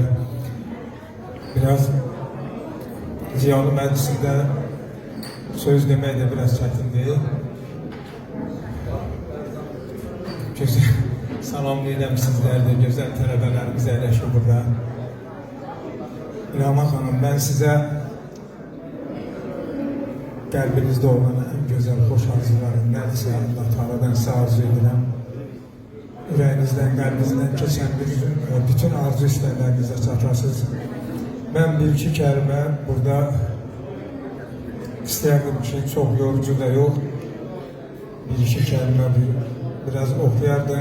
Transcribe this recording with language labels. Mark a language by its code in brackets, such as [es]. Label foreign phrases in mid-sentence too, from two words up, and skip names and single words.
[az] Biraz ziyalı məclisində söz demək də biraz çətindir. Gözəl salamlayıram sizlər də, gözəl tələbələrimiz əyləşir burada. İlham xanım, [tr] ben size [az] qəlbinizdə olan [tr] en güzel, [az] xoş arzuların nədirsə, Allah Teala'dan size arzu edirəm. Ürəyinizdən, qəlbinizdən keçən bütün arzu istəklərinizə çatasınız. Ben bir-iki kəlmə burada istəyərdim ki, [tr] çok yorucu da yok. [az] Bir-iki kəlmə biraz oxuyardım.